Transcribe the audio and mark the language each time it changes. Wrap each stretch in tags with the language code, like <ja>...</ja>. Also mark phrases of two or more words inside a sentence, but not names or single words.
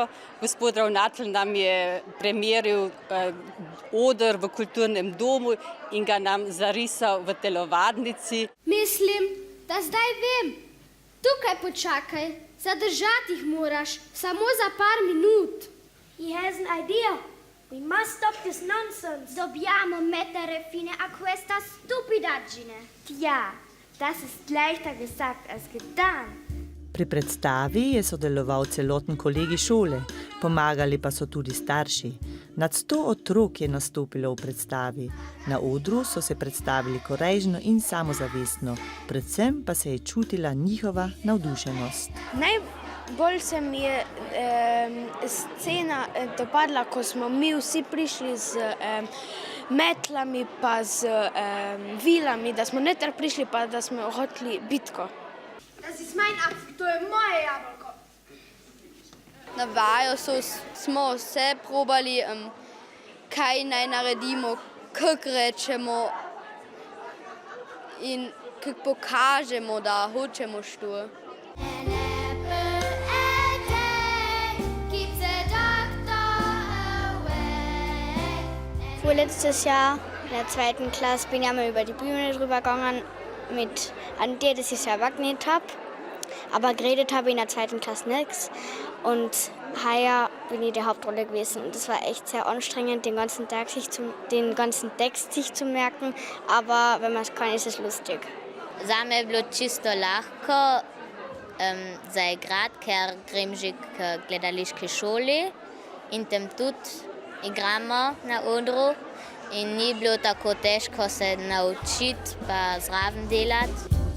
<sl>Gospod ravnatelj nam je premeril oder v kulturnem domu in ga nam zarisal v telovadnici. Mislim, da zdaj vem. Tukaj počakaj, zadržati jih moraš, samo za par minut.</sl> <en>He has an idea. We must stop this nonsense.</en> <it>Dobbiamo mettere fine a questa stupidaggine.</it> <de>Tja, das ist leichter gesagt als getan.</de> <sl>Pri predstavi je sodeloval celoten kolegi šole, pomagali pa so tudi starši. Nad 100 otrok je nastopilo v predstavi. Na odru so se predstavili korejžno in samozavestno, predvsem pa se je čutila njihova navdušenost. Bolj se mi je scena dopadla, ko smo mi vsi prišli z metlami pa z vilami, da smo noter prišli pa da smo hoteli bitko.</sl> <de>Das ist mein Apfel,</de> <sl>to je moje jabolko. Na vaju smo vse probali, kaj naj naredimo, kako rečemo in kako pokažemo, da hočemo što.</sl> <de>Vorletztes Jahr in der 2. Klasse bin ich einmal über die Bühne drüber gegangen an der, dass ich selber genäht habe. Aber geredet habe ich in der 2. Klasse nichts. Und heuer bin ich die Hauptrolle gewesen. Und das war echt sehr anstrengend, den ganzen Text sich zu merken. Aber wenn man es kann, ist es lustig.</de> <sl>Zame je bilo čisto lahko zaigrati, ker grem že k gledališki šoli in tam tudi igramo na odru in ni bilo tako težko se naučiti pa zraven delati.</sl>